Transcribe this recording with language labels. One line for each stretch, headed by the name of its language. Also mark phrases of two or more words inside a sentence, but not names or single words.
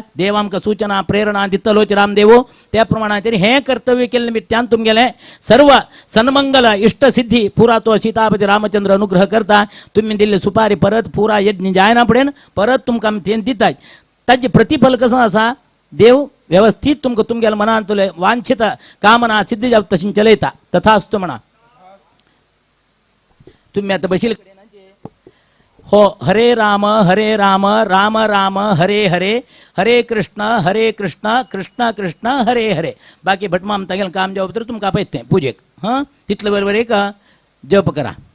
Konkani: देव आमकां सूचना प्रेरणा दितलोच रामदेव. त्या प्रमाणाचेर हें कर्तव्य केले निमित्तान तुमगेले सर्व सन्मंगल इष्ट सिद्धी पुरा तो सीतापती रामचंद्र अनुग्रह करता. तुम्ही दिल्ली सुपारी परत पुरा यज्ञ जायना पडेन परत तुमकां आमी तें दितात. ताजें प्रतिफल कसं आसा. देव व्यवस्थित तुमकां तुमगेल्या मनांतले वांछित कामना सिद्धी जावं तशी चलयता. तथास्तु म्हणा. तुम्ही आता बशील हो.
Sanskrit: हरे राम राम राम हरे हरे हरे कृष्ण कृष्ण कृष्ण हरे हरे.
Konkani: बाकी भटमाम तागेलें काम जावप तर तुमकां आपयता तें पुजेक. हां तितले बरोबर एक जप करा.